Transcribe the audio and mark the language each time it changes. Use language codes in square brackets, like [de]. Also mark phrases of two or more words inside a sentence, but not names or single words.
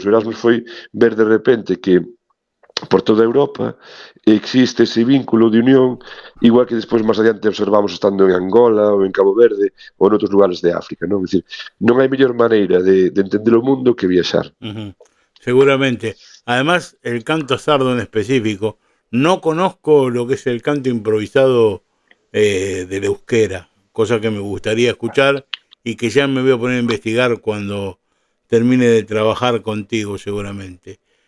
[gl] O Erasmus foi ver de repente que por toda Europa existe ese vínculo de unión, igual que despois máis adiante observamos estando en Angola ou en Cabo Verde ou en outros lugares de África, non? É dicir, non hai mellor maneira de entender o mundo que viaxar. Seguramente. [es] Además, el canto sardo en específico, no conozco lo que es el canto improvisado del euskera, cosa que me gustaría escuchar y que ya me voy a poner a investigar cuando termine de trabajar contigo seguramente.